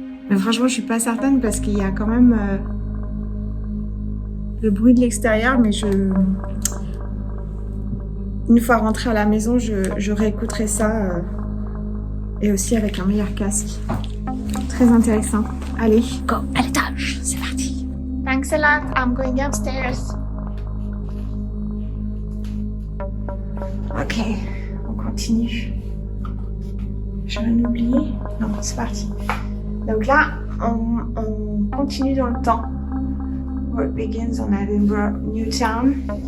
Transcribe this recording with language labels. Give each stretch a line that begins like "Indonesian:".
French: Mais franchement, je suis pas certaine parce qu'il y a quand même le bruit de l'extérieur, mais une fois rentrée à la maison, je réécouterai ça et aussi avec un meilleur casque. Très intéressant. Allez, go à l'étage, c'est parti.
English: Thanks a lot, I'm going upstairs.
French: Ok. Continue. Je viens d'oublier. Non, c'est parti. Donc là, on continue dans le temps.
English: Work begins on Edinburgh, Newtown.